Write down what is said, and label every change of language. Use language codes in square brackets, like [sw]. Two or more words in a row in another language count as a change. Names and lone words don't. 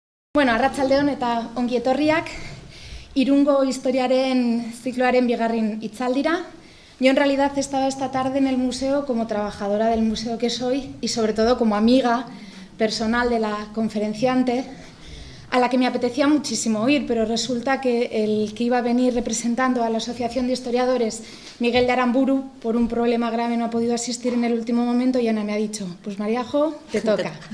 [eu] Bueno, arratsaldeon eta ongi etorriak, Irungo historiaren zikloaren bigarren hitzaldira. [es] Yo en realidad estaba esta tarde en el museo como trabajadora del museo que soy y sobre todo como amiga personal de la conferenciante, a la que me apetecía muchísimo oír, pero resulta que el que iba a venir representando a la Asociación de Historiadores, Miguel de Aramburu, por un problema grave no ha podido asistir en el último momento y Ana me ha dicho, pues Mariajo, te toca.